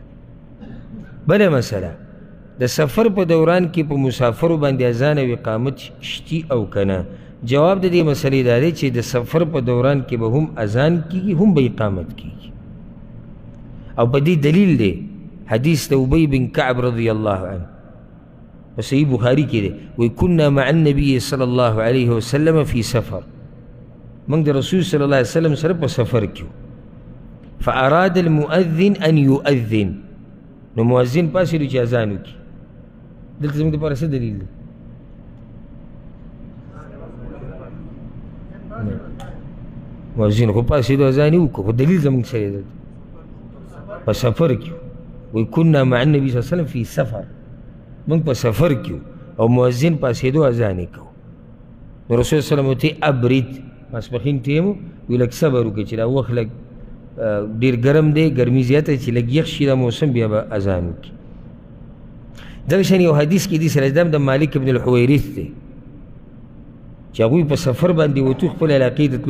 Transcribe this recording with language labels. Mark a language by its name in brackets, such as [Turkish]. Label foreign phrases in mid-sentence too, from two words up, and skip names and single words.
[Pashto] بله مسله د سفر په دوران کې په مسافرو باندې اذان او اقامت شتي او که نه؟ جواب د دې مسلې دا دی چې د سفر په دوران کې به هم اذان کېږي هم به اقامت کېږي، او په دې دلیل دی حدیث د ابی بن کعب [Arabic] رضی الله عنه [Pashto] په صحیح بخاري کې دی، وایي [Arabic] کنا مع النبي صلی الله علیه وسلم فی سفر، [Pashto] موږ د رسول [Arabic] صلی الله علیه وسلم [Pashto] سره په سفر کې وو. [Arabic] فاراد المؤذن ان يؤذن، [Pashto] نو مؤذن پاسېدو چې اذان وکړي. دلته زموږ دپاره څه دلیل دی؟ مؤذن خو پاسېدو اذان یې وکړو، خو دلیل زموږ سره دی دلته په سفر کې وایي [Arabic] کنا مع النبي صلی الله علیه وسلم فی سفر، [Pashto] موږ په سفر کې او مؤذن پاسېدو اذان یې کوو. نو رسول [Arabic] صلی الله علیه وسلم [Pashto] ورته ابرد، ماسپښین ټیم و، وایي لږ صبر وکړه چې دا وخت لږ ډېر ګرم دی، ګرمي زیاته چې لږ یخ شي دا موسم، بیا به اذان وکړي. دغه شان یو حدیث کې دي سره د مالک ابن الحویرث دی چې هغوی په سفر باندې وتو، خپل علاقې ته تلو.